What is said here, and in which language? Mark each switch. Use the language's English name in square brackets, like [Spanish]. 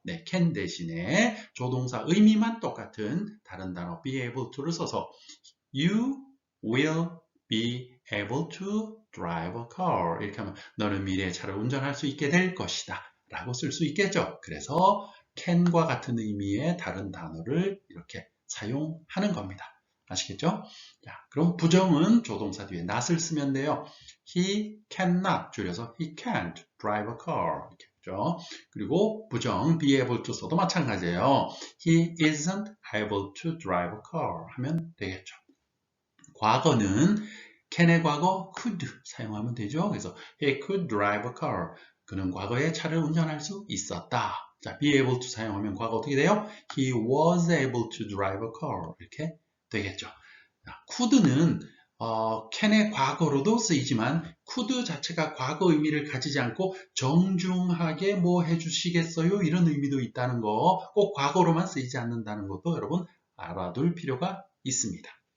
[Korean] 네, can 대신에 조동사 의미만 똑같은 다른 단어 be able to를 써서 [English] You will be able to drive a car [Korean] 이렇게 하면 너는 미래에 차를 운전할 수 있게 될 것이다 라고 쓸 수 있겠죠. 그래서 can과 같은 의미의 다른 단어를 이렇게 사용하는 겁니다. 아시겠죠? 자, 그럼 부정은 조동사 뒤에 not을 쓰면 돼요. [English] He cannot [Korean] 줄여서 [English] he can't drive a car [Korean] 이렇게 했죠. 그리고 부정 be able to 써도 마찬가지예요. [English] He isn't able to drive a car [Korean] 하면 되겠죠. 과거는 can의 과거 could 사용하면 되죠. 그래서 [English] he could drive a car. [Korean] 그는 과거에 차를 운전할 수 있었다. 자, be able to 사용하면 과거 어떻게 돼요? [English] He was able to drive a car. [Korean] 이렇게 되겠죠. 자, could는 can의 과거로도 쓰이지만 could 자체가 과거 의미를 가지지 않고 정중하게 뭐 해주시겠어요? 이런 의미도 있다는 거, 꼭 과거로만 쓰이지 않는다는 것도 여러분 알아둘 필요가 있습니다.